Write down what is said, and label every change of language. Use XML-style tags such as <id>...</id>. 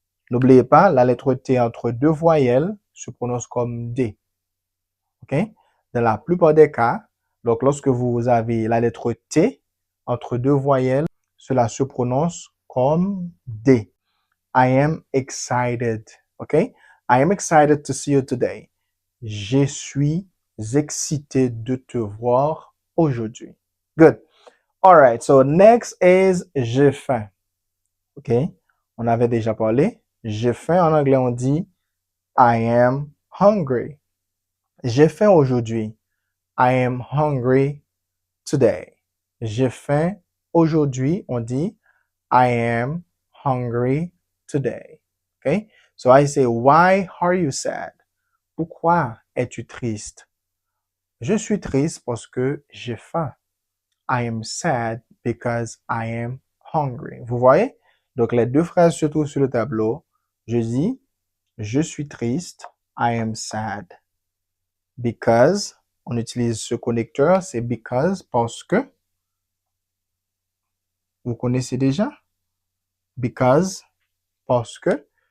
<fr>N'oubliez pas, la lettre T entre deux voyelles se prononce comme D. OK? Dans la plupart des cas, donc lorsque vous avez la lettre T entre deux voyelles, cela se prononce comme D.</fr> <en>I am excited. OK? I am excited to see you today.</en> <fr>Je suis excité de te voir aujourd'hui.</fr> <en>Good. All right. So next is</en> <fr>j'ai faim.</fr> <en>OK?</en> <fr>On avait déjà parlé. J'ai faim en anglais, on dit</fr> <en>I am hungry.</en> <fr>J'ai faim aujourd'hui.</fr> <en>I am hungry today.</en> <fr>J'ai faim aujourd'hui, on dit</fr> <en>I am hungry today.</en> <fr>Okay?</fr> <en>So I say, why are you sad?</en> <fr>Pourquoi es-tu triste? Je suis triste parce que j'ai faim.</fr> <en>I am sad because I am hungry.</en> <fr>Vous voyez? Donc les deux phrases se trouvent sur le tableau. Je dis, je suis triste.</fr> <en>I am sad.</en> <fr>Because, on utilise ce connecteur, c'est because, parce que. Vous connaissez déjà? Because, parce que.</fr>